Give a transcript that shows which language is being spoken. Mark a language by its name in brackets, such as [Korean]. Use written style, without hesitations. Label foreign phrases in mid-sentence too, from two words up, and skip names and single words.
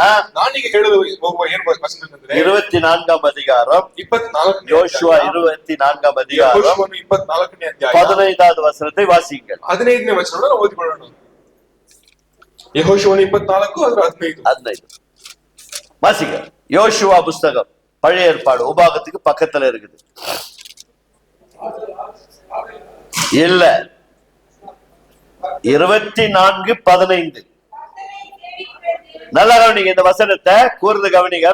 [Kannada] ನಾನೀಗ ಹೇಳಲು ಹೋಗುವ ಏನ್ ವಚನ ಅಂತಂದ್ರೆ [Tamil] 24ஆம் அதிகாரம் 24 யோசுவா 24ஆம் அதிகாரம் [Kannada] 24ನೇ ಅಧ್ಯಾಯ [Tamil] 15வது வசனத்தை வாசிங்கள். [Kannada] 15ನೇ ವಚನವನ್ನು ಓದಿಕೊಳ್ಳೋಣ. ಯೆಹೋಶುವನು 24 ಅದರ 15 [Tamil] வாசிங்க. யோசுவா புஸ்தகம் பழைய ஏற்பாடு உபாகத்துக்கு பக்கத்துல இருக்குது. இல்ல 24:15. நல்லா கவனிங்க இந்த வசனத்தை, கூர்ந்து கவனிங்க.